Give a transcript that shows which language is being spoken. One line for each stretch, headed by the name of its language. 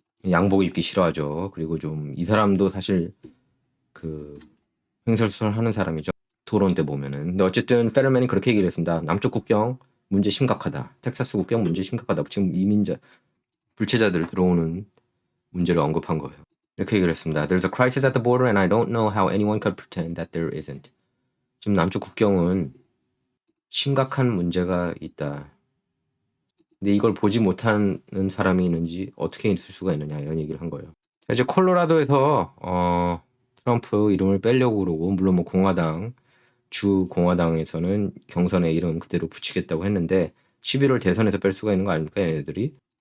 Korean: 양복 입기 싫어하죠. 그리고 좀 이 사람도 사실 그 횡설수설하는 사람이죠. 토론 때 보면은. 근데 어쨌든 페럴맨이 그렇게 얘기를 했습니다. 남쪽 국경 문제 심각하다. 텍사스 국경 문제 심각하다. 지금 이민자 불체자들 들어오는 문제를 언급한 거예요. 이렇게 얘기를 했습니다.
English: There's a crisis at the border and I don't know how anyone could pretend that there isn't.
Korean: 지금 남쪽 국경은 심각한 문제가 있다. 근데 이걸 보지 못하는 사람이 있는지 어떻게 있을 수가 있느냐 이런 얘기를 한 거예요. 이제 콜로라도에서 트럼프 이름을 빼려고 그러고 물론 뭐 공화당 주 공화당에서는 경선에 이름 그대로 붙이겠다고 했는데 11월 대선에서 뺄 수가 있는 거 아닙니까 얘네들이.